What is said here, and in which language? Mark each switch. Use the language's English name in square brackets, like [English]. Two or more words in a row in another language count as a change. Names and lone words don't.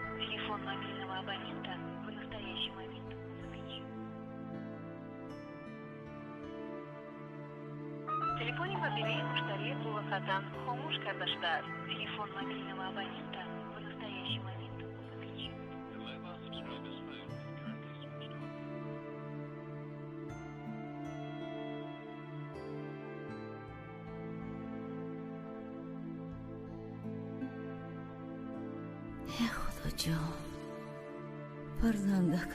[Russian] Телефон мобильного абонента в настоящий момент выключен. [Tajik] Телефон мобильный муштари муваккатан хомуш карда шудааст. [Russian] Телефон мобильного абонента в настоящий момент выключен. [Persian] خدا جان فرزندکم